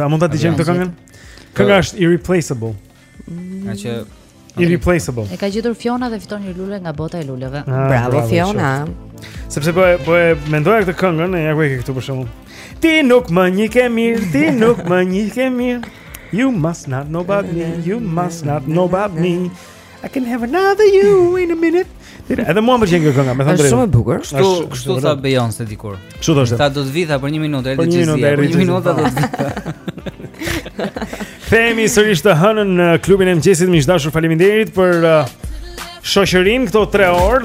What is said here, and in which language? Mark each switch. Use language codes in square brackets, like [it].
[sq] A mund ta dëgjojmë këtë këngën? Kënga është Irreplaceable. Nga që Irreplaceable. E ka gjetur Fiona dhe fiton një lule nga bota e luleve. Bravo Fiona. Sepse po e mendoja këtë këngën, ja ku e ke këtu për shkakun. Ti nuk më njike mirë, ti nuk më njike mirë. [en] You must not know about me, you must not know about me. I can have another you in a minute. [sq] Edhe mua më pëlqen kjo këngë, më thon drejt. Është shumë e bukur. Kështu tha Beyoncé dikur. Kështu thoshte. Tha do të vitha për 1 minutë, erdhi gjithsesi. Për 1 minutë do të vitha. Themi sërish të hënën në klubin e mëqyesit, miq dashur, faleminderit për shoqërinë këto 3 orë.